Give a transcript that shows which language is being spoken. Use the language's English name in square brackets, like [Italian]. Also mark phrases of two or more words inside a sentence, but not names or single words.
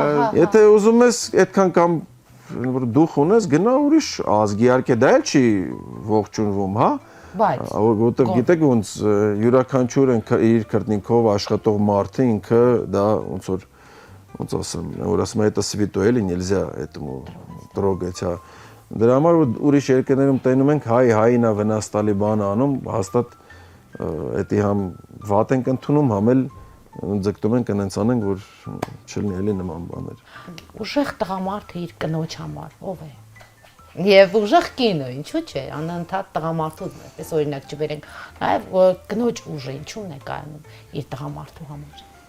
[Armenian] եթե ուզում ես այդքան կամ որ դուխ ունես, գնա ուրիշ ազգի, իհարկե դա էլ չի ողջունվում, հա, բայց որտեղ գիտեք ոնց յուրաքանչյուր իր քրտնինքով աշխատող մարդը ինքը դա ոնց ասեմ, որ ասում է [Russian] это святое, [Armenian] էլի [Russian] нельзя этому трогать, [Armenian] հա։ Դրա համար ուրիշ երկրներում տենում ենք հային է վնաս տալի բան անում, հաստատ էդի համ վատ ենք ընդունում, համ էլ ձգտում ենք այնց անենք, որ չլինի էլի նման բաներ։ ուժեղ տղամարդը իր կնոջ համար ով է։ Եվ ուժեղ կինը, ինչու՞ չէ, անընդհատ տղամարդու այդպես օրինակ չբերենք, նաև կնոջ ուժը ինչու՞ն է կայանում իր տղամարդու համար։